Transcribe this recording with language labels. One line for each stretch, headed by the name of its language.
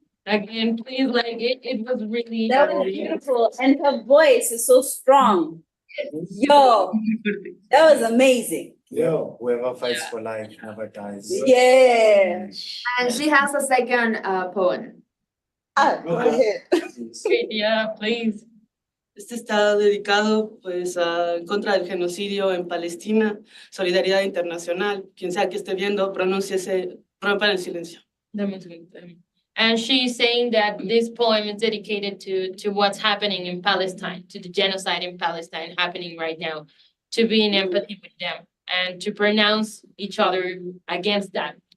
English: Again, please, like it was really. That was beautiful. And her voice is so strong. Yo, that was amazing. Yo, whoever fights for life never dies. Yeah. And she has a second poem. Ah, go ahead. Yeah, please.
Spanish: Este está dedicado pues en contra del genocidio en Palestina, solidaridad internacional. Quien sea que esté viendo, pronúnciese, rompan el silencio. Dame un segundo,
English: and she's saying that this poem is dedicated to what's happening in Palestine, to the genocide in Palestine happening right now, to be in empathy with them and to pronounce each other against that.